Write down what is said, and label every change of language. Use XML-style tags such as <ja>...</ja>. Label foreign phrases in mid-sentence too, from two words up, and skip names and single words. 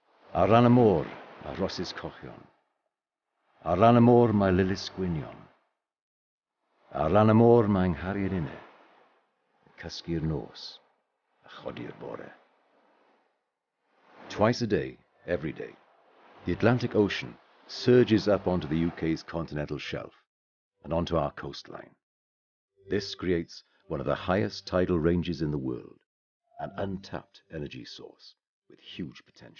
<cy>Ar ran y môr, mae rhosys cochion. Ar ran y môr, mae lilys gwynion. Ar ran y môr, mae nghariad inne, cysgu'r nos, a chodi'r bore.</cy> <en>Twice a day, every day, the Atlantic Ocean surges up onto the UK's continental shelf and onto our coastline. This creates one of the highest tidal ranges in the world, an untapped energy source with huge potential.</en>